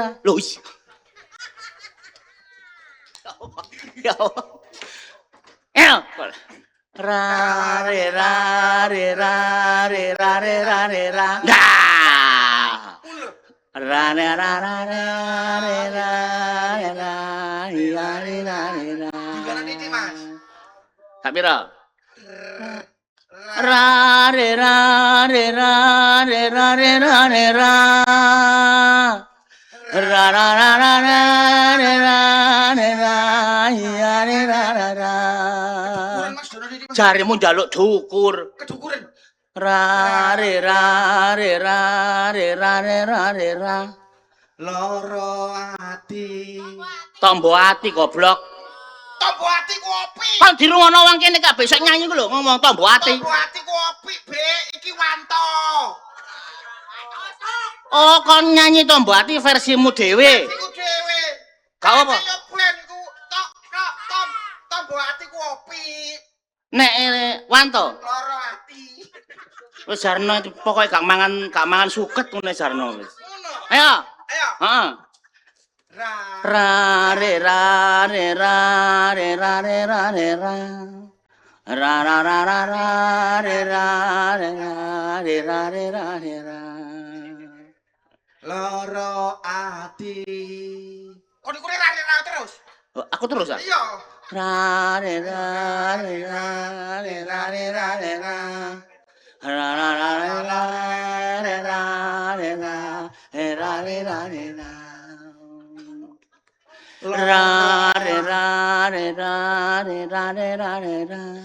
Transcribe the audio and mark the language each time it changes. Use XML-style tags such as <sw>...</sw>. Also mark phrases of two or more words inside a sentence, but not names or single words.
<jv>Lho iya. Ya Allah. Nah. Ra ra ra ra ra ra ra ra.</jv> <id>Gimana nih Mas?</id> <jv>Sak pira? Ra re ra re ra re ra re ra re ra. Ra ra ra ra ra re ra re ra ya re ra ra ra.</jv> <id>Kuran Mas Dono ini Mas.</id> <jv>Jarimu njaluk dukur. Kedukuran. Ra re ra re ra re ra re ra re ra. Loro ati. Tombo ati goblok. Tombo ati kopi. Kan dirungono wong kene kabeh sik nyanyi ku lho ngomong tombo ati. Tombo ati kopi, Be. Iki Wanto. Oh, kon nyanyi tombo ati versimu dhewe. Iku dhewe. Gak apa? Yo ben ku tombo ati kopi. Nek Wanto, Loro ati. wis Jarno pokoke gak mangan suket ngene Jarno wis. Ngono. Ayo. Ayo. Heeh. Ra re ra re ra re ra re ra re ra. Ra ra ra ra ra re ra re ra re ra re ra re ra. Loro ati. Kok dikure ra terus? Oh, aku terus ah. Iya. Ra re ra re ra re ra re ra re ra. Ra ra ra re ra re ra re ra re ra re ra re ra. Ra re ra re ra re ra re ra re ra.</jv>